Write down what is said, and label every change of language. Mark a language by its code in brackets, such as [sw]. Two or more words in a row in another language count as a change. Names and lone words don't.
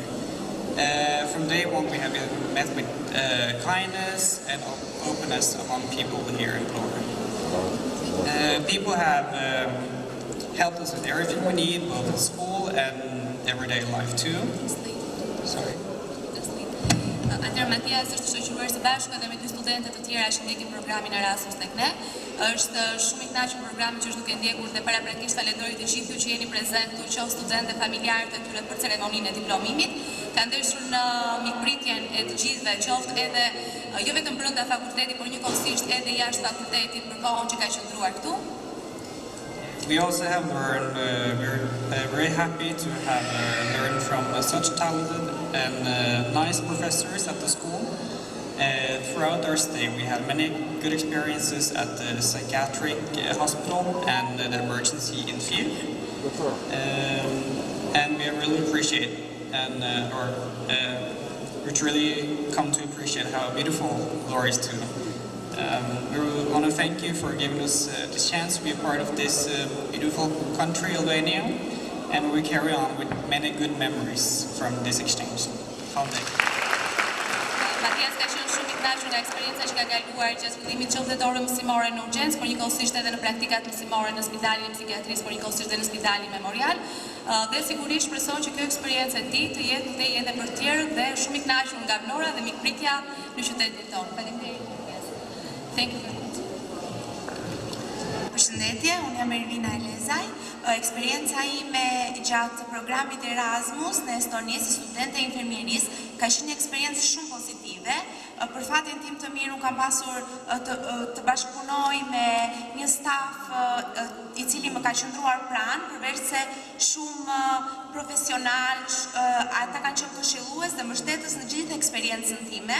[en] From day one, we have been met with kindness and openness among people here in Norway. People have helped us with everything we need, both in school and everyday life too. Sorry. [sq] Atëherë Matias është shoqëruar së bashku edhe me 2 studente të tjera që ndjekin programin Erasmus tek ne. Është shumë i kënaqur programin që është duke ndjekur dhe paraprakisht falenderoj të gjithë ju që jeni prezent këtu, qoftë studentë, familjarët e tyre për ceremoninë e diplomimit. Ka ndeshur në mikpritjen e të gjithëve, qoftë edhe jo vetëm brenda fakultetit, por njëkohësisht edhe jashtë fakultetit për kohën që ka qëndruar këtu. [en] We also have learned, we're very happy to have learned from such talented and nice professors at the school. Throughout our stay, we had many good experiences at the psychiatric hospital and the emergency in field. And we really appreciate we truly come to appreciate how beautiful Glory is too. We want to thank you for giving us this chance to be a part of this beautiful country, Albania, and we carry on with many good memories from this exchange. [sq] Matias ka qenë shumë i kënaqur nga eksperienca që ka kaluar gjatë fillimit qoftë të orës mësimore në urgjencë, por njëkohësisht edhe në praktikat mësimore në spitalin e psikiatrisë, por njëkohësisht edhe në spitalin memorial. Dhe sigurisht shpresoj që kjo eksperiencë e tij të jetë mëtej edhe për të tjerët dhe shumë i kënaqur nga Vlora dhe mikpritja në qytetin tonë. Faleminderit. [en] Thank you very much. [sq] Përshëndetje, unë jam Ervina Elezaj. Eksperienca ime gjatë programit Erasmus në Estoni si studente e infermierisë ka qenë një eksperiencë shumë pozitive. Për fatin tim të mirë, unë kam pasur të bashkëpunoj me një staf i cili më ka qëndruar pranë, përveç se shumë profesional, ata kanë qenë këshillues dhe mbështetës në gjithë eksperiencën time.